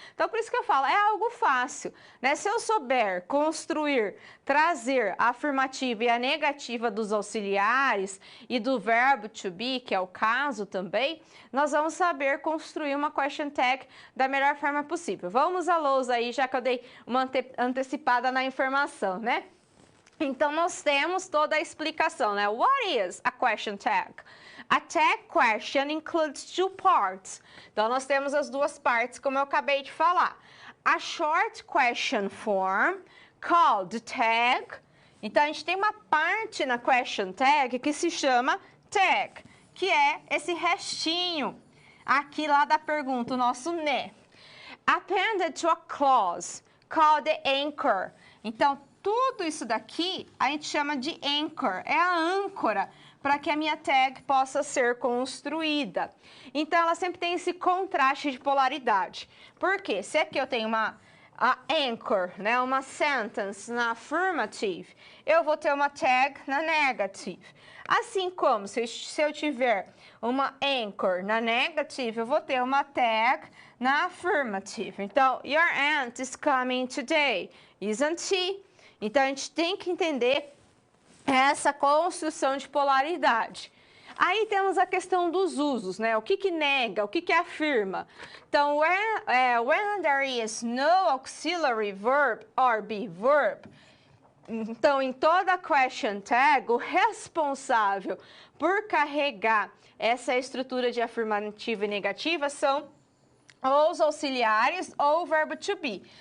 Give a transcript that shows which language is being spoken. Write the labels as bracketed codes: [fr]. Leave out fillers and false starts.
[pt] Então, por isso que eu falo, é algo fácil, né? Se eu souber construir, trazer a afirmativa e a negativa dos auxiliares e do verbo to be, que é o caso também, nós vamos saber construir uma question tag da melhor forma possível. Vamos à lousa aí, já que eu dei uma antecipada na informação, né? Então, nós temos toda a explicação, né? [en] What is a question tag? A tag question includes two parts. [pt] Então, nós temos as duas partes, como eu acabei de falar. [en] A short question form, called tag. [pt] Então, a gente tem uma parte na question tag que se chama tag, que é esse restinho aqui lá da pergunta, o nosso né. [en] Appended to a clause, called the anchor. [pt] Então, tudo isso daqui a gente chama de anchor, é a âncora para que a minha tag possa ser construída. Então, ela sempre tem esse contraste de polaridade. Por quê? Se aqui eu tenho a anchor, né, uma sentence na affirmative, eu vou ter uma tag na negative. Assim como se eu tiver uma anchor na negative, eu vou ter uma tag na affirmative. [en] Então, your aunt is coming today, isn't she? [pt] Então, a gente tem que entender essa construção de polaridade. Aí temos a questão dos usos, né? O que nega, o que afirma. Então, [en] when there is no auxiliary verb or be verb, [pt] então, em toda question tag, o responsável por carregar essa estrutura de afirmativa e negativa são ou os auxiliares ou o verbo to be.